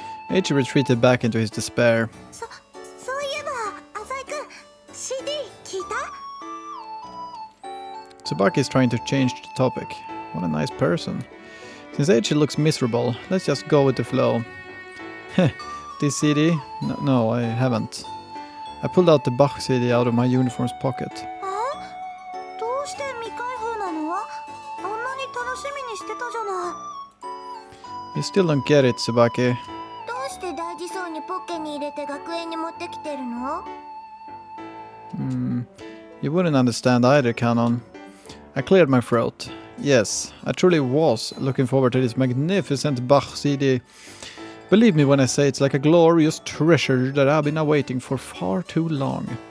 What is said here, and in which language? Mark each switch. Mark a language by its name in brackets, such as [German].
[English] Eiichi retreated back into his despair. [Japanese] そういえば浅井くん CD 聞いた？ [English] Tsubaki is trying to change the topic. What a nice person. Since Eiichi looks miserable, let's just go with the flow. Heh, this CD? No, I haven't. I pulled out the Bach CD out of my uniform's pocket. [Japanese] どうして未開封なの？あんなに楽しみにしてたじゃない。 [English] You still don't get it, Tsubaki. [Japanese] どうして大事そうにポッケに入れて学園に持ってきてるの？ [English] You wouldn't understand either, Canon. I cleared my throat. Yes, I truly was looking forward to this magnificent Bach CD. Believe me when I say it's like a glorious treasure that I've been awaiting for far too long.